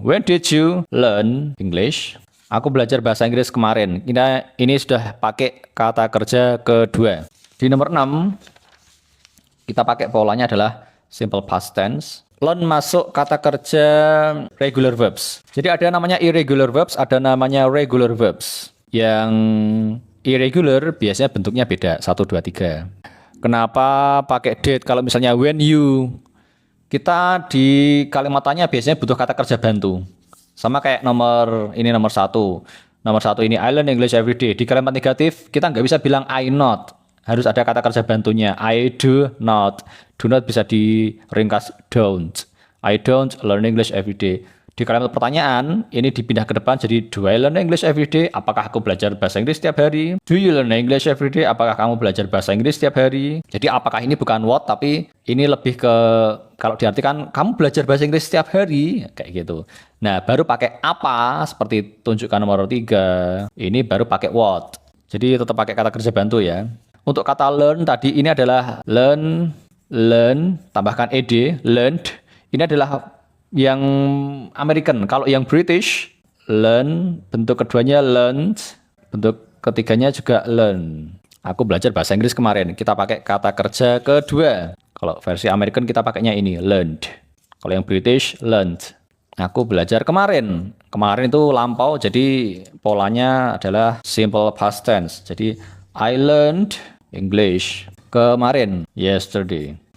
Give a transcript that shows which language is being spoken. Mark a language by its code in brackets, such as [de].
[en] When did you learn English? [id] Aku belajar bahasa Inggris kemarin. Ini sudah pakai kata kerja kedua. Di nomor 6, kita pakai polanya adalah simple past tense. Learn masuk kata kerja regular verbs. Jadi ada namanya irregular verbs, ada namanya regular verbs. Yang irregular biasanya bentuknya beda, 1, 2, 3. Kenapa pakai did? Kalau misalnya when you, kita di kalimatannya biasanya butuh kata kerja bantu. Sama kayak nomor 1. Nomor 1 ini [en] I learn English every day. [id] Di kalimat negatif kita nggak bisa bilang I not. Harus ada kata kerja bantunya. [en] I do not. Do not bisa diringkas don't. I don't learn English every day. [id] Di kalimat pertanyaan, ini dipindah ke depan jadi [en] do I learn English every day? [id] Apakah aku belajar bahasa Inggris setiap hari? [en] Do you learn English every day? [id] Apakah kamu belajar bahasa Inggris setiap hari? Jadi apakah ini bukan what, tapi ini lebih ke, kalau diartikan kamu belajar bahasa Inggris setiap hari, kayak gitu. Nah, baru pakai apa, seperti tunjukkan nomor 3. Ini baru pakai what. Jadi tetap pakai kata kerja bantu ya. Untuk kata learn tadi, ini adalah learn, tambahkan ed, learned. Ini adalah yang American. Kalau yang British, learn, bentuk keduanya learned, bentuk ketiganya juga learn. Aku belajar bahasa Inggris kemarin. Kita pakai kata kerja kedua. Kalau versi American kita pakainya ini, learned. Kalau yang British, learned. Aku belajar kemarin. Kemarin itu lampau, jadi polanya adalah simple past tense. Jadi, [en] I learned English [id] kemarin, [en] yesterday.